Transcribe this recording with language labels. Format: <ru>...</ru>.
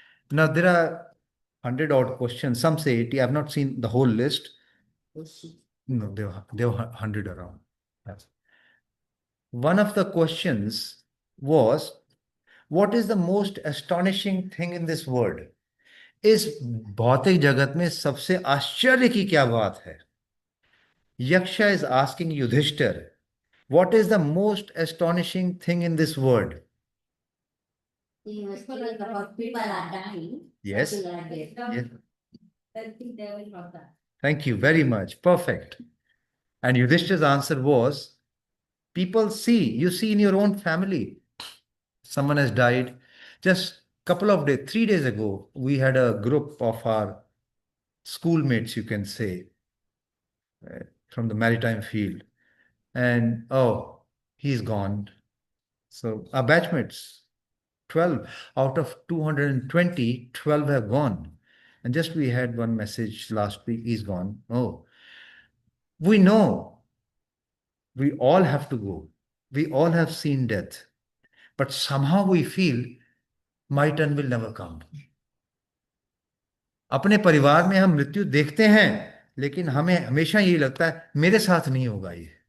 <en>Now, there are 100-odd questions. Some say 80. I've not seen the whole list. No, there were 100 around. Yes. One of the questions was, what is the most astonishing thing in this world?</en> <hi>इस भौतिक जगत में सबसे आश्चर्य की क्या बात है?</hi> <en>Yaksha is asking Yudhishthir, what is the most astonishing thing in this world? He was telling about people are dying. Yes. People are dead. Yes. Thank you very much. Perfect. And Yudhishthir's answer was, people you see in your own family, someone has died. Just couple of days, 3 days ago, we had a group of our schoolmates, you can say, from the maritime field. And he's gone. So our batchmates, 12 out of 220, 12 have gone. And just we had one message last week, he's gone. Oh, we know we all have to go. We all have seen death. But somehow we feel my turn will never come.</en> <hi>अपने परिवार में हम मृत्यु देखते हैं, लेकिन हमें हमेशा यही लगता है मेरे साथ नहीं होगा ये.</hi>